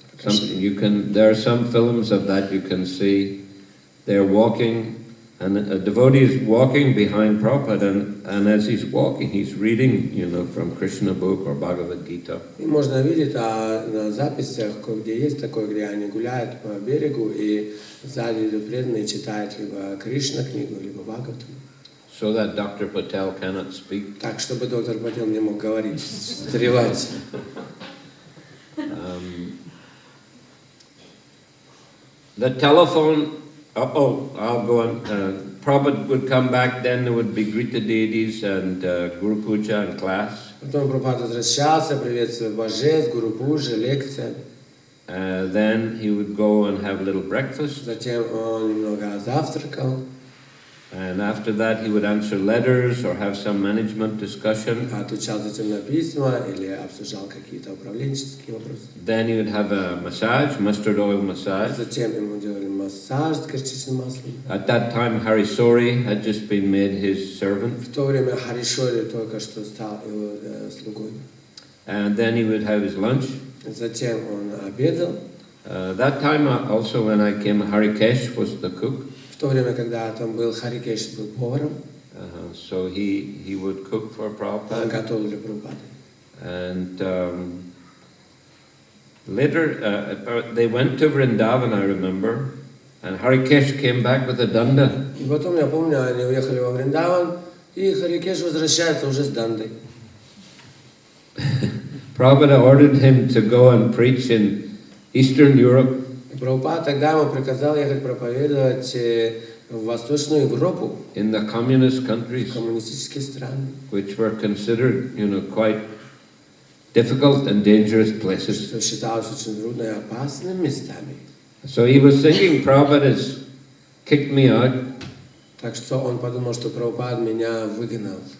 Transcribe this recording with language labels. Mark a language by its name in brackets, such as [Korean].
[English] There are some films of that you can see. They're walking, and a devotee is walking behind Prabhupada, and as he's walking, he's reading, from Krishna book or Bhagavad Gita. [Russian] И можно видеть на записях, где есть такое, где они гуляют по берегу, и сзади преданные читают либо Кришна книгу, либо Бхагаватам. [English] So that Dr. Patel cannot speak. [Russian] Так, чтобы доктор Пател не мог говорить, встревать. [English] The telephone, I'll go on. Prabhupada would come back, then there would be Grita deities and Guru Puja and class. [Russian] Потом Прабхупада возвращался, приветствие божеств, Гуру Пуджа, лекция. [English] Then he would go and have a little breakfast. [Russian] Затем он немного завтракал. [English] And after that he would answer letters or have some management discussion. [Russian] Отвечал затем на письма или обсуждал какие-то управленческие вопросы. [English] Then he would have a massage, mustard oil massage. [Russian] Затем ему делали массаж с горчичным маслом. [English] At that time Hari Sori had just been made his servant. [Russian] В то время Харе Шори только что стал его слугой. [English] And then he would have his lunch. [Russian] Затем он обедал. [English] That time also when I came, Hari Kesh was the cook. [Russian] В то время, когда там был Харе Кришна, был поваром. [English] So he would cook for Prabhupada. [Russian] Он готовил для Прабхупады. [English] And later they went to Vrindavan, I remember, and Hari Kesh came back with a danda. [Russian] И потом, я помню, они уехали во Вриндаван, и Харе Кришна возвращается уже с дандой. [English] Prabhupada ordered him to go and preach in Eastern Europe. [Russian] Прабхупада тогда ему приказал ехать проповедовать в Восточную Европу, [English] in the communist countries, [Russian] коммунистические страны, [English] which were considered, quite difficult and dangerous places. [Russian] что считалось очень трудными и опасными местами. [English] So he was thinking, Prabhupada has kicked me out. [Russian] Так что он подумал, что Прабхупада меня выгнал